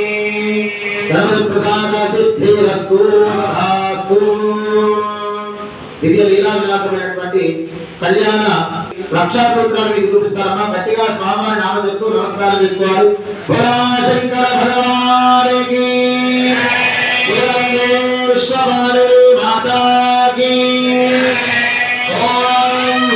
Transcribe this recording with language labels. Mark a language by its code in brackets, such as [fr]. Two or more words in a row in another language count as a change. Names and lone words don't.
[sa] तावत् प्रसाद सिद्धिरस्तु तथास्तु [te] దివ్య లీలా విలాసమైనటువంటి కళ్యాణ రక్షా సూత్రాన్ని మీకు చూపిస్తారమ్మా. గట్టిగా స్వామివారి నామ చెప్తూ నమస్కారం చేసుకోవాలి. భోలా శంకర భగవానికి విశ్వమాని మాతా [hi] की ओम